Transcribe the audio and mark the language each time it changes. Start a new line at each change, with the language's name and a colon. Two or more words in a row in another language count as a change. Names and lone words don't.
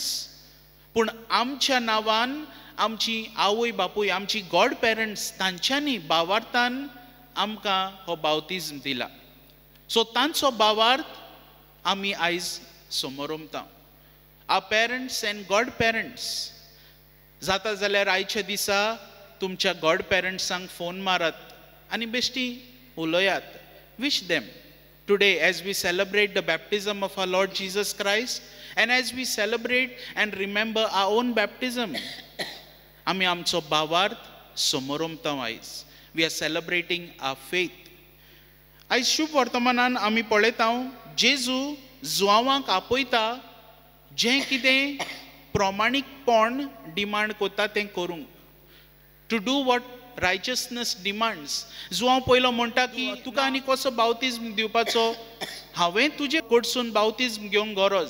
Konkani: पूण आमच्या नांवान आमची आवय बापूय, आमची
English: God parents,
Konkani: तांच्यांनी भावार्थान आमकां हो बावतीजम दिला. सो तांचो भावार्थ आमी आयज समोर उमता.
English: our parents and God parents,
Konkani: जाता जाल्यार आयच्या दिसा तुमच्या गॉड पेरंट्सांक फोन मारात आनी बेश्टी उलयात.
English: Wish them today as we celebrate the baptism of our Lord Jesus Christ, and as we celebrate and remember our own baptism,
Konkani: आमी आमचो भावार्थ समोर उमता.
English: आयज we are celebrating our faith.
Konkani: आयज शुभ वर्तमानान आमी पळयता जेजू जुआंवांक आपयता जें कितें प्रमाणीकपण डिमांड कोता तें करूंक.
English: to do what righteousness demands.
Konkani: जुआंव पयलो म्हणटा की तुका आनी कसो बावतीजम दिवपाचो, हांवें तुजे कडसून बावतीजम घेवंक गरज.